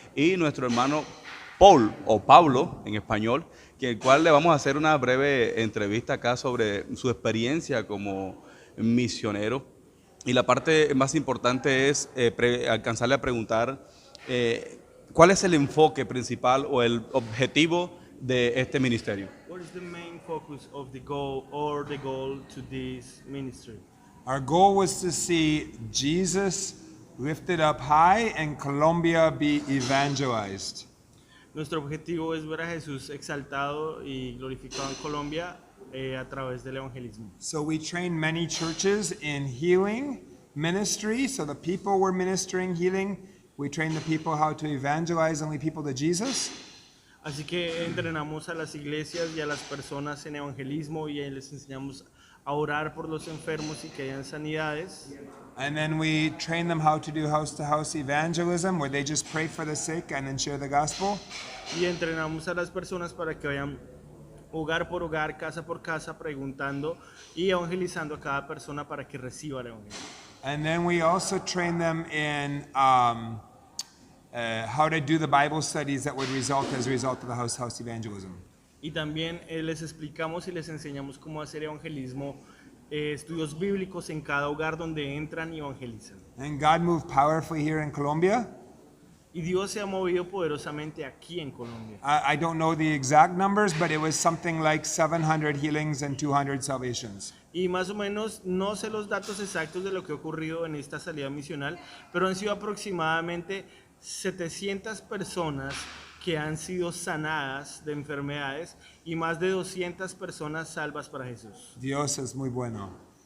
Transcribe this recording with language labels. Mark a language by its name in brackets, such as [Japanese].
[Spanish] Y nuestro hermano Paul, o Pablo en español, que el cual le vamos a hacer una breve entrevista acá sobre su experiencia como misionero. Y la parte más importante es alcanzarle a preguntar cuál es el enfoque principal o el objetivo de este ministerio. [English] What is the main focus of the goal or the goal to this ministry? Our goal was to see Jesus lifted up high and Colombia be evangelized. [Spanish] Nuestro objetivo es ver a Jesús exaltado y glorificado en Colombia a través del evangelismo. [English] So we trained many churches in healing ministry. So the people were ministering healing. We trained the people how to evangelize and lead people to Jesus. [Spanish] Así que entrenamos a las iglesias y a las personas en evangelismo y les enseñamos a orar por los enfermos y que hayan sanidades. [English] And then we trained them how to do house-to-house evangelism, where they just pray for the sick and then share the gospel. [Spanish] Y entrenamos a las personas para que vayan hogar por hogar, casa por casa, preguntando y evangelizando a cada persona para que reciba el evangelio. [English] And then we also train them in how to do the Bible studies that would result as a result of the house-to-house evangelism. [Spanish] Y también les explicamos y les enseñamos cómo hacer evangelismo, estudios bíblicos en cada hogar donde entran y evangelizan. [English] And God moved powerfully here in Colombia. [Spanish] Y Dios se ha movido poderosamente aquí en Colombia. [English] I don't know the exact numbers, but it was something like 700 healings and 200 salvations. [Spanish] Y más o menos, no sé los datos exactos de lo que ha ocurrido en esta salida misional, pero han sido aproximadamente 700 personas que han sido sanadas de enfermedades y más de 200 personas salvas para Jesús. Dios es muy bueno.